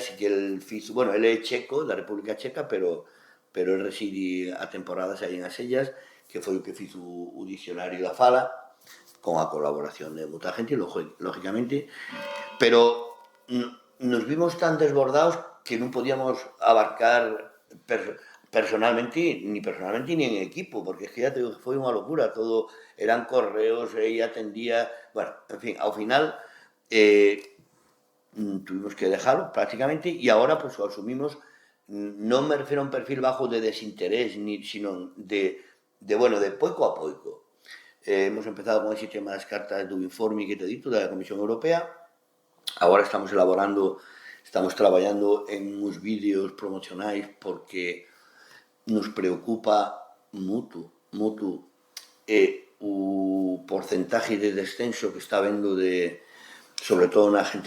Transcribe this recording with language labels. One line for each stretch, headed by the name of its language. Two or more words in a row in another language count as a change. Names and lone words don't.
Galician: que el fizo, bueno, ele é checo, da República Checa, pero el reside a temporadas aí en as Sellas, que foi o que fizo o dicionario da fala, con a colaboración de moita gente, lógicamente, pero nos vimos tan desbordados que non podíamos abarcar personalmente
Spanish: ni en equipo, porque es que ya te digo
Galician: que foi unha locura, todo eran correos,
Spanish: ella atendía,
Galician: bueno, en fin, ao final
Spanish: tuvimos que dejarlo prácticamente y ahora pues lo asumimos.
Galician: Non me refiero a un perfil bajo de desinterés, sino de pouco a pouco.
Spanish: Hemos empezado con ese tema
Galician: das cartas do informe
Spanish: que te he dito da Comisión Europea.
Galician: Agora estamos traballando en uns vídeos promocionais porque nos preocupa moito o porcentaje de descenso que está habendo de sobre todo na xente